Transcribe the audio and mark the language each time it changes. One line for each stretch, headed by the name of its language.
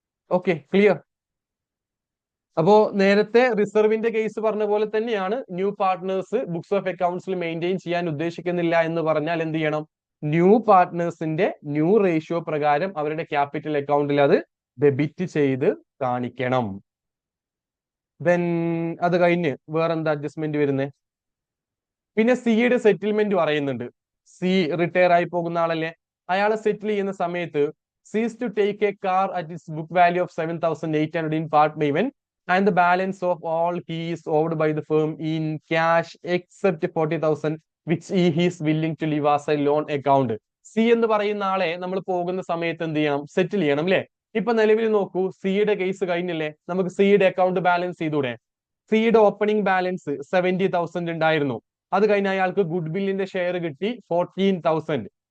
Malayalam: Okay, clear. അപ്പോ നേരത്തെ റിസർവിന്റെ case പറഞ്ഞ പോലെ തന്നെയാണ്, new partners books of അക്കൗണ്ട്സിൽ maintain ചെയ്യാൻ ഉദ്ദേശിക്കുന്നില്ല എന്ന് പറഞ്ഞാൽ എന്ത് ചെയ്യണം? ന്യൂ പാർട്ട്നേഴ്സിന്റെ ന്യൂ റേഷ്യോ പ്രകാരം അവരുടെ ക്യാപിറ്റൽ അക്കൗണ്ടിൽ അത് ഡെബിറ്റ് ചെയ്ത് കാണിക്കണം. ദെൻ അത് കഴിഞ്ഞ് വേറെന്താ അഡ്ജസ്റ്റ്മെന്റ് വരുന്നത്? പിന്നെ സിയുടെ സെറ്റിൽമെന്റ് പറയുന്നുണ്ട്. സി റിട്ടയർ ആയി പോകുന്ന ആളല്ലേ, അയാളെ സെറ്റിൽ ചെയ്യുന്ന സമയത്ത്
English: Sees to take a car at its book value of 7,800 in part payment and the balance of all he is owed by the firm in cash except 40,000 which he is willing to leave as a loan account.
Malayalam: C എന്ന് പറയുന്ന ആളെ നമ്മൾ പോകുന്ന സമയത്ത് എന്ത് ചെയ്യണം? സെറ്റിൽ ചെയ്യണം അല്ലെ. ഇപ്പൊ നിലവിൽ നോക്കൂ, സിയുടെ കേസ് കഴിഞ്ഞില്ലേ, നമുക്ക് സിയുടെ അക്കൗണ്ട് ബാലൻസ് ചെയ്തൂടെ? സിയുടെ ഓപ്പണിംഗ് ബാലൻസ് 70,000 ഉണ്ടായിരുന്നു. അത് കഴിഞ്ഞ് അയാൾക്ക് ഗുഡ് വില്ലിന്റെ ഷെയർ കിട്ടി 14,000.